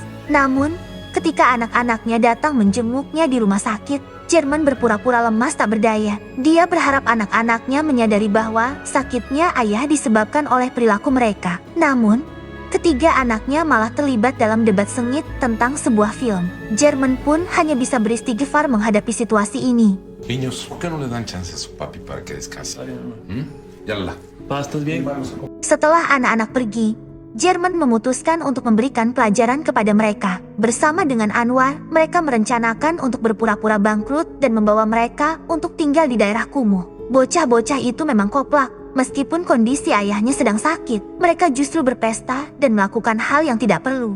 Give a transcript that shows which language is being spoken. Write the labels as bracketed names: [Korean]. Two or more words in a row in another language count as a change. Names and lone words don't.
[Indonesian] Namun, ketika anak-anaknya datang menjenguknya di rumah sakit, German berpura-pura lemas tak berdaya. Dia berharap anak-anaknya menyadari bahwa sakitnya ayah disebabkan oleh perilaku mereka. Namun, ketiga anaknya malah terlibat dalam debat sengit tentang sebuah film. German pun hanya bisa beristighfar menghadapi situasi ini. [Spanish] Niños, ¿por qué no le dan chance a su papi para que descanse? Yalla. Pa, ¿estás bien? [Indonesian] Setelah anak-anak pergi, German memutuskan untuk memberikan pelajaran kepada mereka. Bersama dengan Anwar, mereka merencanakan untuk berpura-pura bangkrut dan membawa mereka untuk tinggal di daerah kumuh. Bocah-bocah itu memang koplak. Meskipun kondisi ayahnya sedang sakit, mereka justru berpesta dan melakukan hal yang tidak perlu.